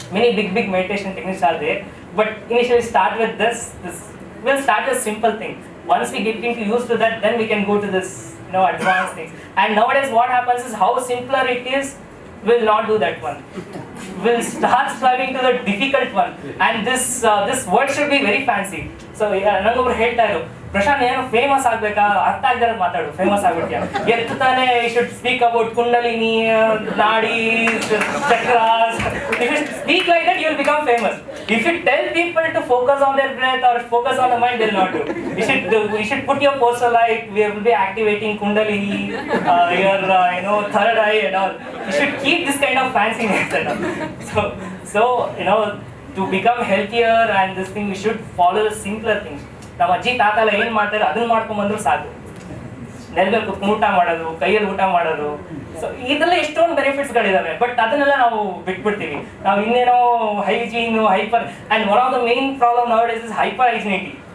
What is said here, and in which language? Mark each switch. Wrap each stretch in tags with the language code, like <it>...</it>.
<en>Many big meditation techniques are there. But initially start with this. We'll start with simple thing. Once we get into used to that, then we can go to this, advanced things. And nowadays what happens is how simpler it is, we'll not do that one. We'll start striving to the difficult one. And this word should be very fancy.</en> <kn>So nangobbru ಹೇಳ್ತಾ ಇದ್ರು, ಪ್ರಶಾಂತ್ ಏನು famous ಆಗ್ಬೇಕಾ, ಅರ್ಥ ಆಗದೆ ಮಾತಾಡು, famous ಆಗ್ಬಿಡ್ತೀಯ. ಎತ್ತು ತಾನೇ</kn> <en>you should speak about kundalini, nadis, chakras. If you speak like that, you will become famous. If you tell people to focus on their breath or focus on the mind, they'll not do. You should put your poster like we will be activating kundalini, your third eye and all. You should keep this kind of fanciness and all. So to become healthier and this thing, we should follow the simpler things.</en> <kn>ನಮ್ಮ ಅಜ್ಜಿ ತಾತ ಎಲ್ಲ ಏನು ಮಾಡ್ತಾರೆ ಅದನ್ನ ಮಾಡ್ಕೊಂಡ್ಬಂದ್ರು ಸಾಕು. ನೆಲದಲ್ಲಿ ಕುತ್ಕೊಂಡು ಊಟ ಮಾಡೋದು, ಕೈಯಲ್ಲಿ ಊಟ ಮಾಡೋದು, ಸೊ ಇದೆಲ್ಲ ಎಷ್ಟೊಂದು ಬೆನಿಫಿಟ್ಸ್ಗಳಿದಾವೆ. ಬಟ್ ಅದನ್ನೆಲ್ಲ ನಾವು ಬಿಟ್ಬಿಡ್ತೀವಿ. ನಾವು ಇನ್ನೇನೋ</kn> <en>Hygiene, hyper, and one of the main problem nowadays is hyper hygienity.</en>